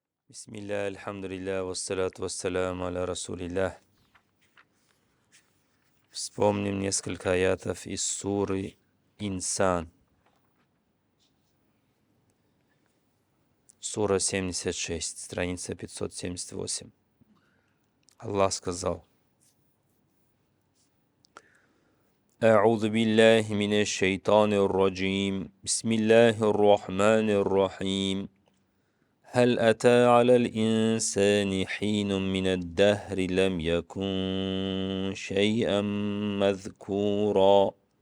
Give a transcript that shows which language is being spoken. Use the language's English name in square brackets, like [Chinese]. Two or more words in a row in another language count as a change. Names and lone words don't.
[Arabic] بسم الله الحمد لله والصلاة والسلام على رسول الله. [Russian] Вспомним несколько аятов из суры Инсан. Сура 76, страница 578. Аллах сказал: [Arabic] أعوذ بالله من الشيطان الرجيم بسم الله الرحمن الرحيم هل أتى على الإنسان حين من الدهر لم يكن شيئا مذكورا